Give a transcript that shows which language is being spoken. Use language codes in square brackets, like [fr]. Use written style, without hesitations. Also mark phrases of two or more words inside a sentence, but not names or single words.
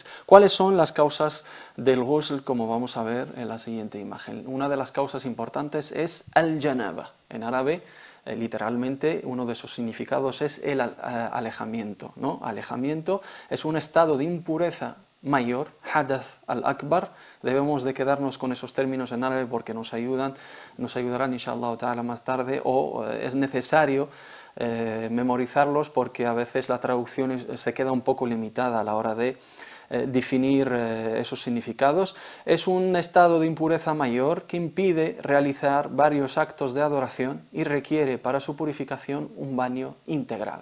[es] ¿Cuáles son las causas del ghusl? Como vamos a ver en la siguiente imagen. Una de las causas importantes es al-janaba. En árabe, literalmente, uno de sus significados es el alejamiento, ¿no? Alejamiento es un estado de impureza mayor, [ar] حدث الأكبر. [es] Debemos de quedarnos con esos términos en árabe porque nos ayudarán [ar] إن شاء الله تعالى [es] más tarde, o es necesario memorizarlos porque a veces la traducción se queda un poco limitada a la hora de definir esos significados. Es un estado de impureza mayor que impide realizar varios actos de adoración y requiere para su purificación un baño integral.